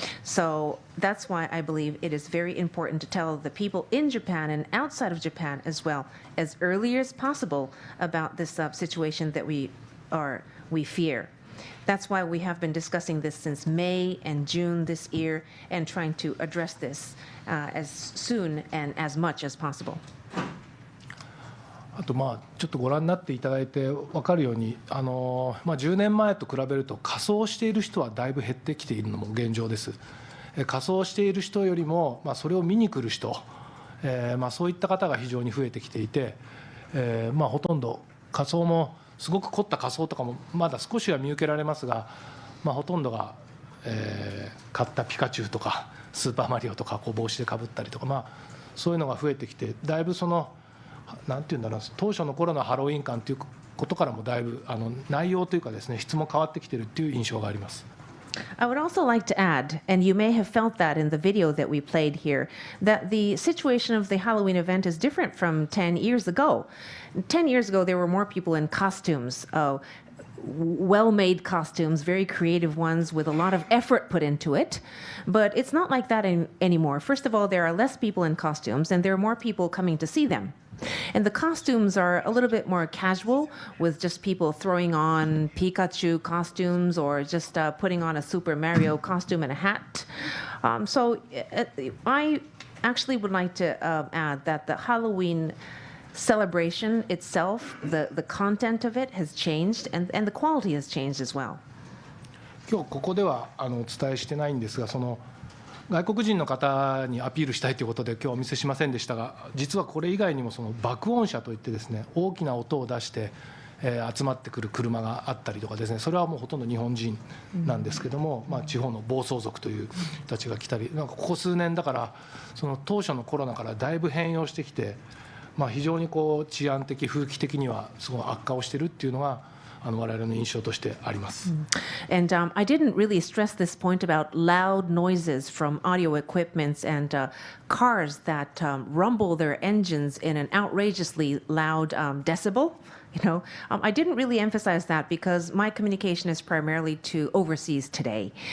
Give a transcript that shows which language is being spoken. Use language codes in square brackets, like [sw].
[en] So that's why I believe it is very important to tell the people in Japan and outside of Japan as well, as early as possible, about this situation that we fear. That's why we have been discussing this since May and June this year and trying to address this as soon and as much as possible. [ja] あとちょっとご覧になっていただいて分かるように10年前と比べると仮装している人はだいぶ減ってきているのも現状です。仮装している人よりもそれを見に来る人、そういった方が非常に増えてきていて、ほとんど仮装もすごく凝った仮装とかもまだ少しは見受けられますが、ほとんどが、買ったピカチュウとかスーパーマリオとか帽子でかぶったりとか、そういうのが増えてきて、だいぶなんていうんだろう、当初の頃のハロウィン感ということからもだいぶ内容というかですね、質も変わってきているという印象があります。 [en] I would also like to add, and you may have felt that in the video that we played here, that the situation of the Halloween event is different from 10 years ago. 10 years ago, there were more people in costumes, well-made costumes, very creative ones with a lot of effort put into it. But it's not like that anymore. First of all, there are less people in costumes, and there are more people coming to see them. And the costumes are a little bit more casual, with just people throwing on Pikachu costumes or just putting on a Super Mario costume and a hat. So I actually would like to add that the Halloween celebration itself, the content of it has changed, and the quality has changed as well. [ja] 今日ここではお伝えしてないんですが、その外国人の方にアピールしたいということで今日はお見せしませんでしたが、実はこれ以外にもその爆音車といってですね、大きな音を出して集まってくる車があったりとかですね、それはもうほとんど日本人なんですけども、地方の暴走族という人たちが来たり、なんかここ数年だからその当初のコロナからだいぶ変容してきて、非常にこう治安的風紀的にはすごい悪化をしているっていうのが我々の印象としてあります。 [en] And I didn't really stress this point about loud noises from audio equipments and cars that rumble their engines in an outrageously loud decibel. I didn't really emphasize that because my communication is primarily to overseas today.